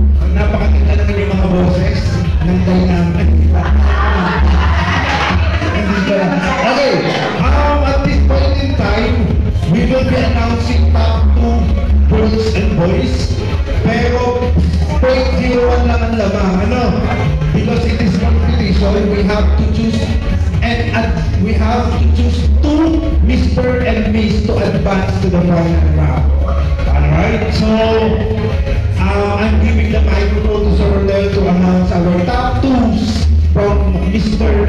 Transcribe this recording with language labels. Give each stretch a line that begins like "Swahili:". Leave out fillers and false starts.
Filipino: Napakaganda naman yung mga boses ng dynamic.
English: Okay, at this point in time, we will be announcing top 2 girls and boys.
Filipino: Pero 0.01 lang ang lamang, ano?
English: Because it is competition, we have to choose we have to choose 2 Mr. and Miss to advance to the final round. Alright, so I'm giving the microphone to Sir Rodel to announce our top 2s from Mr.